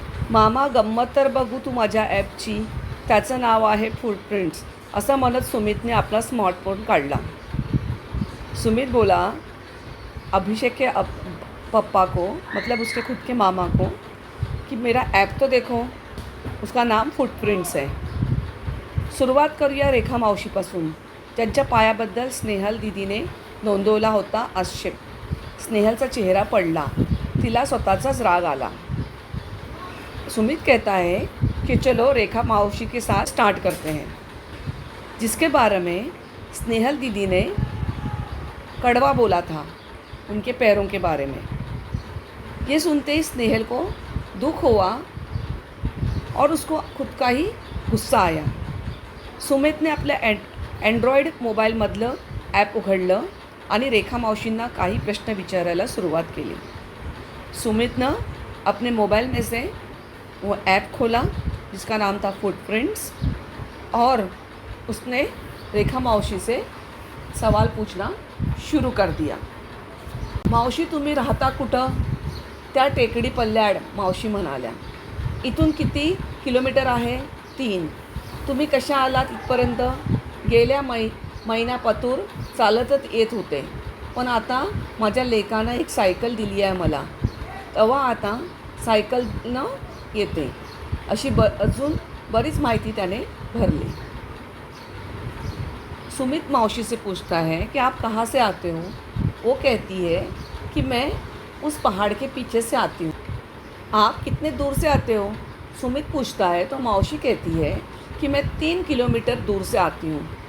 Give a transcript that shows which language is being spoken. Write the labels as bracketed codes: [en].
[mr] मामा, गंमत तर बघू तू माझ्या ॲपची. त्याचं नाव आहे फुटप्रिंट्स. असं म्हणत सुमितने आपला स्मार्टफोन काढला. [hi] सुमित बोला अभिषेक के पप्पा को, मतलब उसके खुद के मामा को, कि मेरा ऐप तो देखो, उसका नाम फुटप्रिंट्स है. [mr] सुरुवात करूया रेखा मावशीपासून. त्यांच्या पायाबद्दल स्नेहल दीदीने नोंदवला होता आक्षेप. स्नेहलचा चेहरा पडला. तिला स्वतःचाच राग आला. [hi] सुमित कहता है कि चलो रेखा मावशी के साथ स्टार्ट करते हैं. जिसके बारे में स्नेहल दीदी ने कड़वा बोला था उनके पैरों के बारे में। ये सुनते ही स्नेहल को दुख हुआ और उसको खुद का ही गुस्सा आया। [mr] सुमितने आपल्या अँड्रॉईड मोबाईलमधलं ॲप उघडलं आणि रेखा मावशींना काही प्रश्न विचारायला सुरुवात केली। [hi] सुमितनं अपने मोबाइल में से वो ऐप खोला जिसका नाम था फुटप्रिंट्स, और उसने रेखा मावशी से सवाल पूछना शुरू कर दिया। [mr] मावशी, तुम्ही राहता कुठं? त्या टेकडी पल्ल्याड, मावशी म्हणाल्या। इथून किती किलोमीटर आहे? 3. तुम्ही कशा आलात इथपर्यंत? गेल्या महिन्यापासून चालतच येत होते, पण आता माझ्या लेकानं एक सायकल दिली आहे मला, तेव्हा आता सायकलनं येते। अशी अजून बरीच माहिती त्याने भरली। [hi] सुमित मौसी से पूछता है कि आप कहाँ से आते हो? वो कहती है कि मैं उस पहाड़ के पीछे से आती हूँ। आप कितने दूर से आते हो? सुमित पूछता है तो मौसी कहती है कि मैं 3 किलोमीटर दूर से आती हूँ।